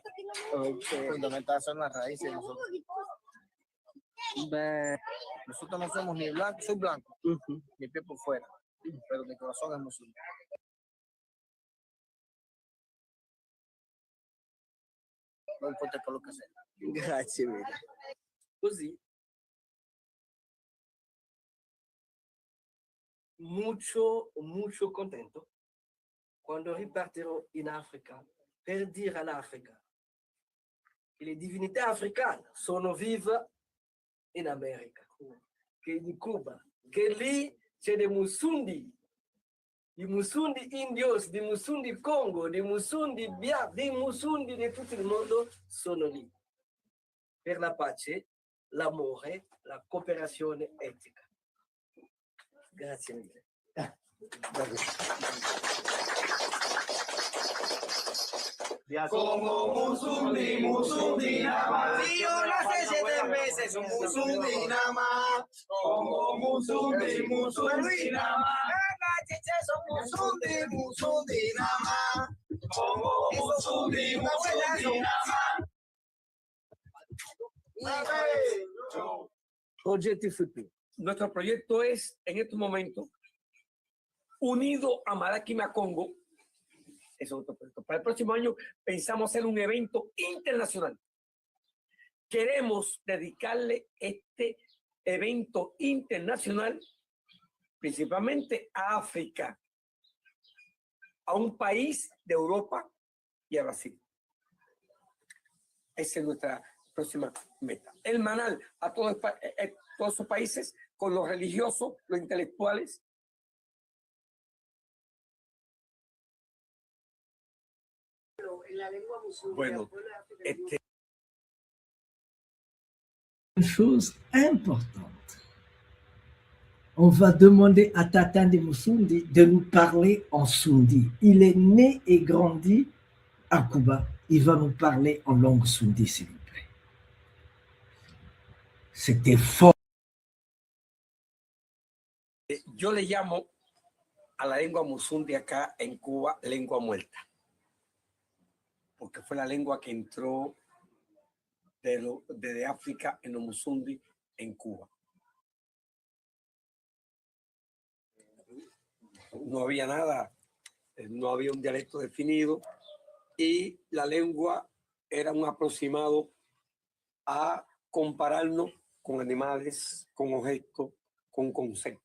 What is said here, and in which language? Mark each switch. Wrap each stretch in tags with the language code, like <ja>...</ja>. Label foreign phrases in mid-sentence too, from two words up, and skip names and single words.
<es>Fundamental son las raíces de nosotros. Nosotros no somos ni blancos, soy blanco, mi piel por fuera, pero mi corazón es musundi. No importa el color que sea.</es> <it>Grazie mille. Così, molto contento quando ripartirò in Africa per dire all'Africa che le divinità africane sono vive in America, che in Cuba, che lì c'è dei musundi indios, dei musundi Congo, dei musundi Biafra, dei musundi di tutto il mondo sono lì per la pace, l'amore, la cooperazione etica. Grazie mille.</it> <es>Como musundi, musundi nada más. Si yo nací 7 veces, son musundi nada más. Como musundi, musundi nada más. Son musundi, musundi nada más. Como musundi, musundi nada más.</es> <it>Progetti futuri.</it> <es>Nuestro proyecto es, en estos momentos, unido a Malakima Congo. Es otro proyecto. Para el próximo año pensamos hacer un evento internacional. Queremos dedicarle este evento internacional principalmente a África, a un país de Europa y a Brasil. Esa es nuestra próxima meta. El Manal a todos esos países con los religiosos, los intelectuales. Bueno,</es> <fr>Une chose importante. On va demander à Tatande Musundi de nous parler en Sundi. Il est né et grandi à Cuba. Il va nous parler en langue Sundi, s'il vous plaît. C'était fort.</fr> <es>Yo le llamo a la lengua musundi acá en Cuba lengua muerta, porque fue la lengua que entró desde África en los musundi en Cuba. No había nada, no había un dialecto definido y la lengua era un aproximado a compararnos con animales, con objetos, con conceptos.</es>